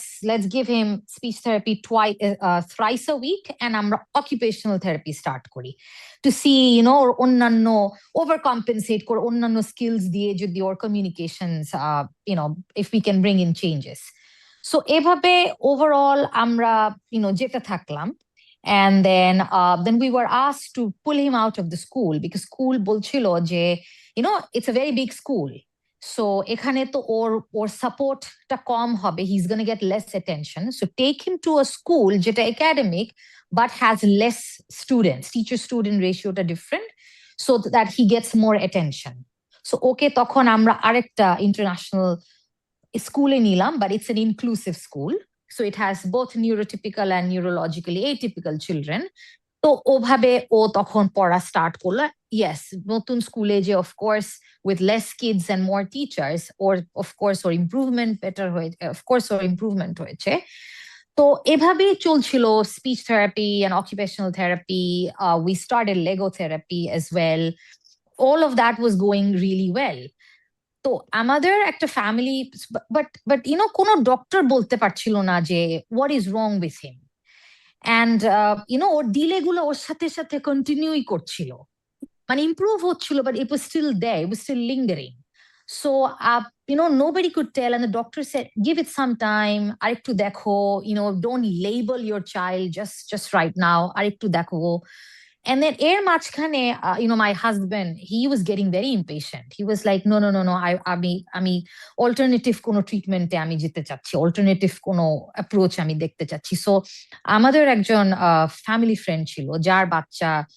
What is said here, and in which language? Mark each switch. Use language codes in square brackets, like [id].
[en] Let's give him speech therapy thrice a week, and [bn] আমরা [en] occupational therapy start করি to see, [bn] অন্যান্য [en] overcompensate করে অন্যান্য skills দিয়ে যদি ওর communications, if we can bring in changes. [bn] So এভাবে overall আমরা যেতে থাকলাম. [en] And then we were asked to pull him out of the school because school [bn] বলছিল যে [en] it's a very big school. [bn] So এখানে তো ওর সাপোর্টটা কম হবে, [en] he's going to get less attention. So take him to a school [bn] যেটা [en] academic but has less students, teacher student ratio টা different, so that he gets more attention. So okay, তখন আমরা আরেকটা international স্কুলে নিলাম, but it's an inclusive school. So it has both neurotypical and neurologically atypical children. [bn] তো ওভাবে ও তখন পড়া স্টার্ট করলো. Yes, নতুন স্কুলে যে [en] of course with less kids and more teachers, [bn] or of course or improvement better হয়েছে, of course or improvement হয়েছে. [en] তো এভাবেই চলছিল speech therapy and occupational therapy. We started Lego therapy as well. All of that was going really well. [bn] তো আমাদের একটা family, but কোনো doctor বলতে পারছিল না যে [en] what is wrong with him. [bn] And or delay গুলো ওর সাথে সাথে কন্টিনিউই করছিল, মানে ইমপ্রুভ হচ্ছিল, [en] but it was still there, it was still lingering. So nobody could tell, and the doctor said give it some time, [bn] arektu dekho, [en] don't label your child just right now, arektu dekho. And then এর মাঝখানে my husband, he was getting very impatient. He was like, no, [bn] আমি alternative কোনো ট্রিটমেন্টে আমি যেতে চাচ্ছি, alternative কোনো approach আমি দেখতে চাচ্ছি. সো আমাদের একজন ফ্যামিলি ফ্রেন্ড ছিল যার বাচ্চা